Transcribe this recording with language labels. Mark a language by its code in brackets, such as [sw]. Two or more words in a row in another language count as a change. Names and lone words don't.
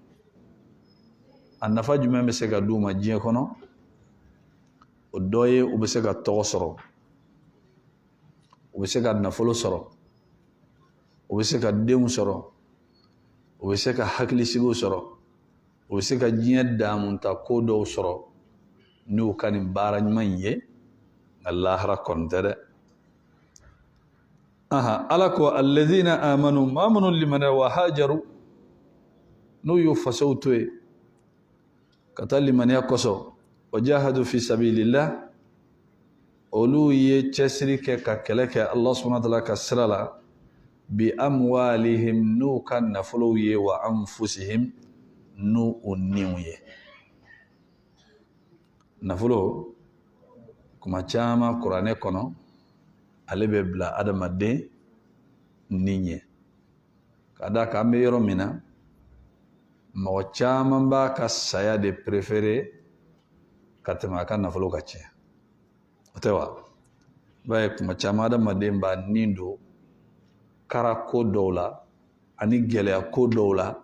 [bm] a nafa jumɛn bɛ se ka d'u ma diɲɛ kɔnɔ o dɔ ye u bɛ se ka tɔgɔ sɔrɔ u bɛ se ka nafolo sɔrɔ u bɛ se ka denw sɔrɔ u bɛ se ka hakilisigiw sɔrɔ u bɛ se ka diɲɛ damunta ko dɔw sɔrɔ n'u ka nin baara ɲuman in ye nka lahara kɔni tɛ dɛ ala ko [ar] الذين آمنوا [bm] maa minnu limana [ar] وهاجروا [bm] n'u y'u fasow to yen ka taa limaniya kɔsɔ [ar] وجاهدوا في سبيل الله [bm] olu ye cɛsiri kɛ ka kɛlɛ kɛ [ar] الله سبحانه وتعالى [bm] ka sira la [ar] بأموالهم [bm] n'u ka nafolow ye [ar] وأنفسهم [bm] n'u u niw ye nafolo kuma caman kuranɛ kɔnɔ ale bɛ bila adamaden ni ɲɛ ka da kan an bɛ yɔrɔ min na mɔgɔ caman b'a ka saya de préféré ka tɛmɛ a ka nafolo ka tiɲɛ o tɛ wa i b'a ye kuma caman adamaden b'a nin don kara ko dɔw la ani gɛlɛya ko dɔw la